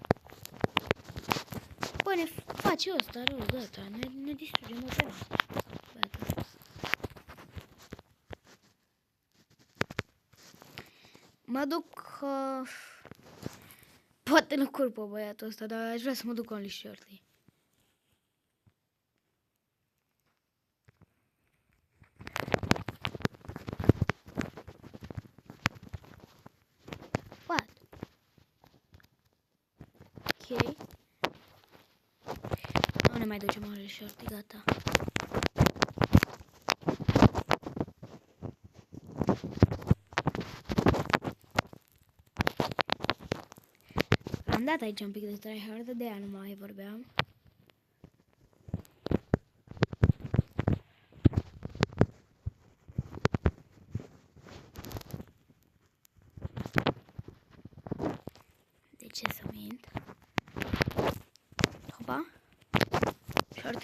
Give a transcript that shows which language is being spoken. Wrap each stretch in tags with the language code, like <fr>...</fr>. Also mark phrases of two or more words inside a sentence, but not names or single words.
<ro>Bă, ne face ăsta rău, gata, ne distrugem opera. Gata. Mă duc... poate nu curpă băiatul ăsta, dar aș vrea să mă duc</ro> <en>only shorty. What?</en> <ro>Ok. Nu ne mai ducem</ro> <en>only shorty,</en> <ro>gata. Am dat aici un pic de tryhard, de aia nu mai vorbeam. De ce să mint? Hopa. Shorty?</ro>